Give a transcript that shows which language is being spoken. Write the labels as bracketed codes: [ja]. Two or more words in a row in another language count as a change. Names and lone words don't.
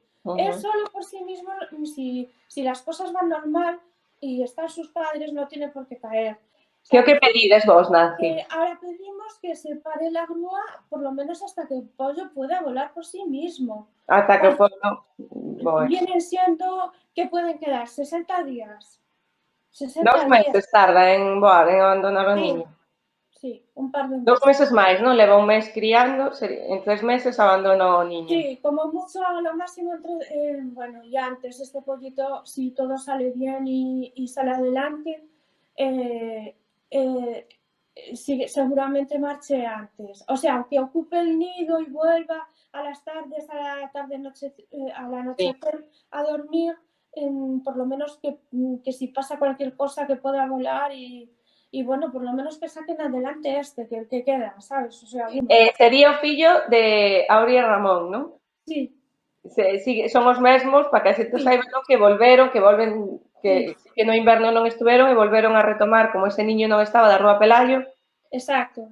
[es] Es solo por sí mismo, si las cosas van normal y están sus padres, no tiene por qué caer. [gl] Que o que pedides vos, Nancy? [es] Ahora pedimos que se pare la grúa por lo menos hasta que el pollo pueda volar por sí mismo. [gl] Ata que o pollo... Bueno. [es] Vienen siendo que pueden quedar 60 días. 60 [gl] 2 meses tarda en voar, en abandonar o niño. [es] Sí, un par de meses. [gl] 2 meses máis, non? Leva un mes criando, en 3 meses abandona o niño. [es] Sí, como mucho, a lo máximo, bueno, y antes este pollito, si todo sale bien y sale adelante, seguramente marche antes. O sea, que ocupe el nido y vuelva a las tardes, al anochecer a dormir, por lo menos que si pasa cualquier cosa que pueda volar y bueno, por lo menos que saquen adelante que queda, sabes? [gl] O sea, sería o fillo de Aurea e Ramón, non? [es] Sí. [gl] Son os mesmos, para que a xente saiba que volveron, que no inverno non estuveron e volveron a retomar, como ese niño non estaba da Rúa Pelayo. Exacto.